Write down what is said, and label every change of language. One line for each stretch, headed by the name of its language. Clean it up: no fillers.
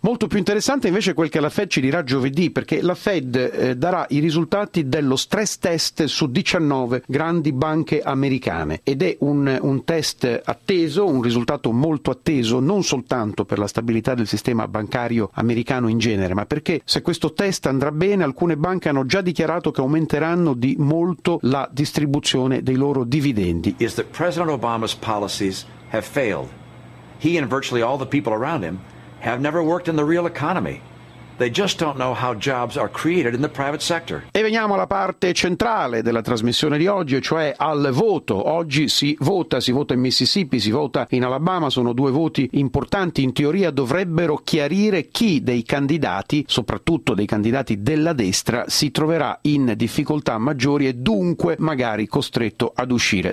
Italian: Molto più interessante invece quel che la Fed ci dirà giovedì, perché la Fed darà i risultati dello stress test su 19 grandi banche americane, ed è un test atteso, un risultato molto atteso, non soltanto per la stabilità del sistema bancario americano in genere, ma perché se questo test andrà bene, alcune banche hanno già dichiarato che aumenteranno di molto la distribuzione dei loro dividendi.
English: Is that President Obama's policies have failed? He and virtually all the people around him have never worked in the real economy. They just don't know how jobs are created in the private sector.
Italian: E veniamo alla parte centrale della trasmissione di oggi, cioè al voto. Oggi si vota in Mississippi, si vota in Alabama, sono due voti importanti, in teoria dovrebbero chiarire chi dei candidati, soprattutto dei candidati della destra, si troverà in difficoltà maggiori e dunque magari costretto ad uscire.